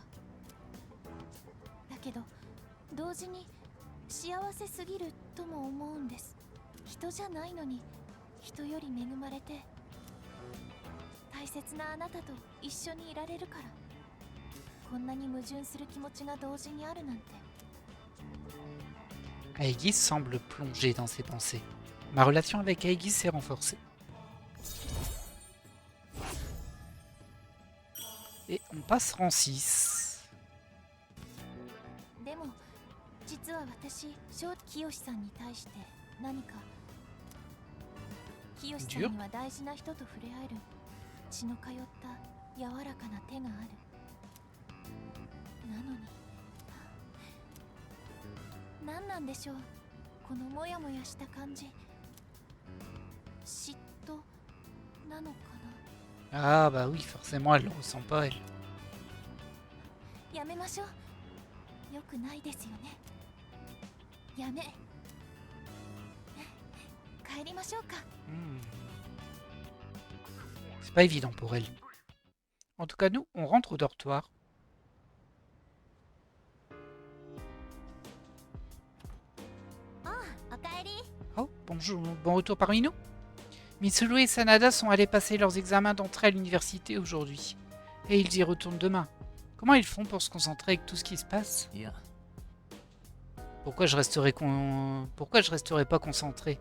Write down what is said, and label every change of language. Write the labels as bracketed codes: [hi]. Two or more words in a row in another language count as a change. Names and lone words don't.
[ja] だけど同時に幸せすぎるとも思うんです。人じゃないのに人より恵まれて大切なあなたと一緒にいられるから、こんなに矛盾する気持ちが同時にあるなんて。 [fr] Aegis semble plongé dans ses pensées. Ma relation avec Aegis s'est renforcée. Et on passe rang 6. [ja] でも実は私清さんに対して何か清さんには大事な人と触れ合える血の通った柔らかな手がある。なのに何なんでしょう、このモヤモヤした感じ。嫉妬なのか [fr] Ah bah oui, forcément, elle le ressent pas, elle. [ja] な。やめましょう。よくないですよね。やめ帰りましょうか。 Hmm. [fr] C'est pas évident pour elle. En tout cas, nous, on rentre au dortoir. [ja] おかえり。 [fr] Oh, bonjour, bon retour parmi nous. Mitsuru et Sanada sont allés passer leurs examens d'entrée à l'université aujourd'hui. Et ils y retournent demain. Comment ils font pour se concentrer avec tout ce qui se passe? [ja] いや [fr] Pourquoi je resterai pas concentré?